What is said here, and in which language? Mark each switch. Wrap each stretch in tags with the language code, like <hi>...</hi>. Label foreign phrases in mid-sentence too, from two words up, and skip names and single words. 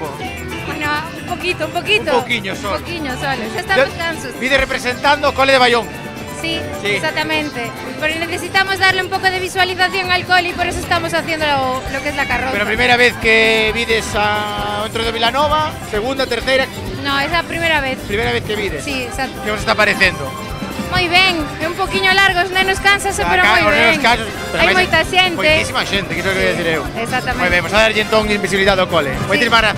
<es>Bueno, un poquito.</es> <gl>Un pouquiño só.</gl> <es>Un poquillo solo,</es> <gl>xa estamos cansos. Vide representando o cole de Bayón.</gl> <es>Sí, exactamente. Pero necesitamos darle un poco de visualización al cole y por eso estamos haciendo lo que es la carroza. Pero primera vez</es> <gl>que vides a entroido de Vilanova, segunda, terceira.</gl> <es>No, es la primera vez. Primera vez que vides. Sí, exacto.</es> <gl>Que vos está parecendo? Moi ben, é un poquinho largo, os nenos cánsase, pero moi ben. Hai moita xente. Moitísima xente, que iso que quero dicir eu. Exactamente. Moi ben, vamos a darlle entón invisibilidade ao cole. Moitísimas grazas.</gl>